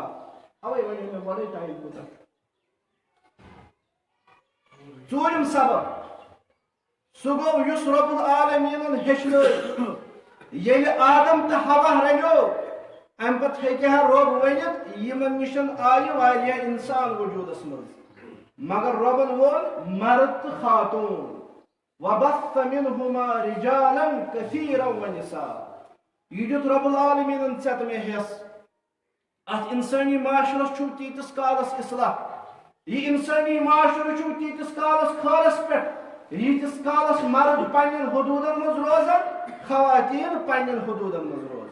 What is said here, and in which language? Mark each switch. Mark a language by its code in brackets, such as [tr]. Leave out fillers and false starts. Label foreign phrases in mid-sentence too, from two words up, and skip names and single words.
[ks] اوے وَنیو مےٚ گۄڈے ٹایم کوٗتاہ. ژوٗرِم سبب سُہ گوٚو یُس رۄب العالمیٖنن ہیٚچھنٲو ییٚلہِ آدم تہٕ حوا رلیو، امہِ پتہٕ ہیٚکہِ ہا رۄب ؤنِتھ یِمن نِش آیہِ واریاہ انسان وجوٗدس منٛز، مگر رۄبن ووٚن مرد تہٕ خاتوٗن. [ar] وَبَثَّ مِنْهُمَا رِجَالًا كَثِيرًا وَنِسَاءً. [ks] یہِ دیُت رۄب العالمیٖنن ژےٚ تہٕ مےٚ ہٮ۪س. اتھ انسٲنی معاشرس چھُ تیٖتِس کالس اصلاح، یہِ انسٲنی معاشرٕ چھُ تیٖتِس کالس خٲرس پٮ۪ٹھ ییٖتِس کالس مرد پننٮ۪ن حدوٗدن منٛز روزن، خواتیٖن پننٮ۪ن حدوٗدن منٛز روزن.